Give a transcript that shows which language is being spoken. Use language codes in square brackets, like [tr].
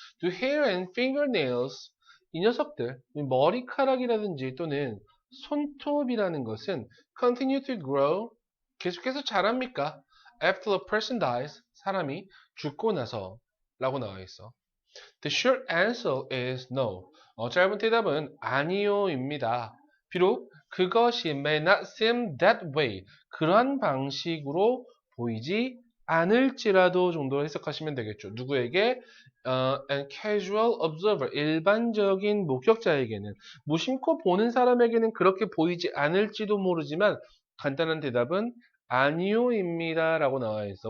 [en] Do hair and fingernails [ko] 이 녀석들 머리카락이라든지 또는 손톱이라는 것은 [en] continue to grow [ko] 계속해서 자랍니까? [en] After a person dies [ko] 사람이 죽고 나서 라고 나와 있어. [en] The short answer is no. [ko] 짧은 대답은 아니요입니다. 비록 그것이 [en] may not seem that way. [ko] 그러한 방식으로 보이지 않을지라도 정도로 해석하시면 되겠죠. 누구에게? [en] An casual observer. [ko] 일반적인 목격자에게는. 무심코 보는 사람에게는 그렇게 보이지 않을지도 모르지만 간단한 대답은 아니요입니다. 라고 나와 있어.